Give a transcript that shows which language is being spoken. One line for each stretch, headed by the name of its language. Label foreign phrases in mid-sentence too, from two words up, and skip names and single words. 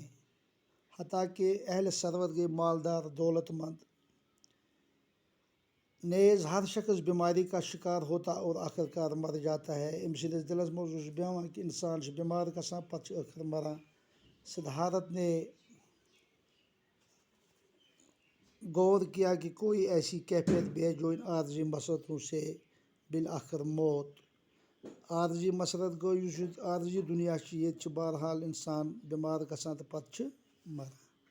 Urdu: حتیٰ کہ اہل ثروت گئے مالدار، دولت مند، نیز ہر شخص بیماری کا شکار ہوتا اور آخر کار مر جاتا ہے۔
Kashmiri: أمۍ سٕنٛدِس دِلس منٛز اوس بیٚہوان کہ انسان چھُ بٮ۪مار گژھان، پتہٕ چھُ ٲخر مران۔
Urdu: سدھارتھ نے غور کیا کہ کوئی ایسی کیفیت بھی ہے جو ان عارضی مسرتوں سے بالآخر موت۔
Kashmiri: عارضی مسرت گوٚو یُس یہِ عارضی دُنیا چھُ، ییٚتہِ چھُ بہرحال انسان بٮ۪مار گژھان تہٕ پتہٕ چھُ مران۔